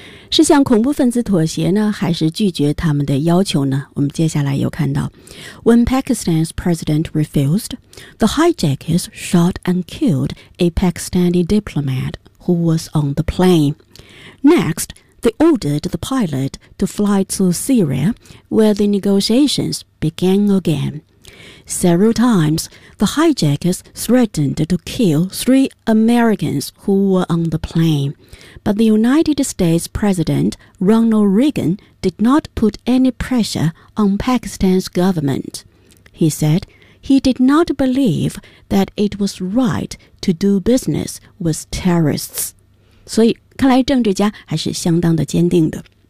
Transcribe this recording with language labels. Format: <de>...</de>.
<zh>是向恐怖分子妥协呢，还是拒绝他们的要求呢？我们接下来又看到</zh> <en>When Pakistan's president refused, the hijackers shot and killed a Pakistani diplomat who was on the plane. Next, they ordered the pilot to fly to Syria, where the negotiations began again. Several times, the hijackers threatened to kill three Americans who were on the plane. But the United States President Ronald Reagan did not put any pressure on Pakistan's government. He said he did not believe that it was right to do business with terrorists.</en> <zh>所以看来政治家还是相当的坚定的。</zh>